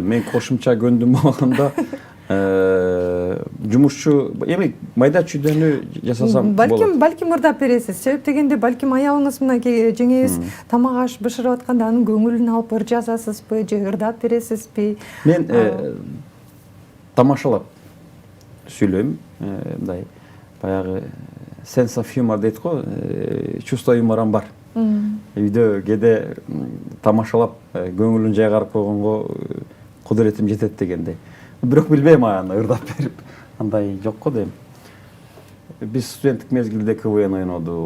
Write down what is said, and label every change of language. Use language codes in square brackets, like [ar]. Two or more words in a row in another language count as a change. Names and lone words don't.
[ky] Мен кошумча көндүм болгондо жумушчу эми майда чүйдөнү жасасам болот. Балким ырдап бересиз. Себеп дегенде балким аялыңыз мынакей жеңеңиз тамак аш бышырып атканда анын көңүлүн алып ыр жазасызбы же ырдап бересизби? Мен тамашалап сүйлөйм, мындай баягы [en] sense of humor [ky] дейт го, [ru] чувство юморам [ky] бар. Үйдө кээде тамашалап көңүлүн жайгарып койгонго кудуретим жетет дегендей. Бирок билбейм, аны ырдап берип андай жок го дейм. Биз студенттик мезгилде КВН ойнодук.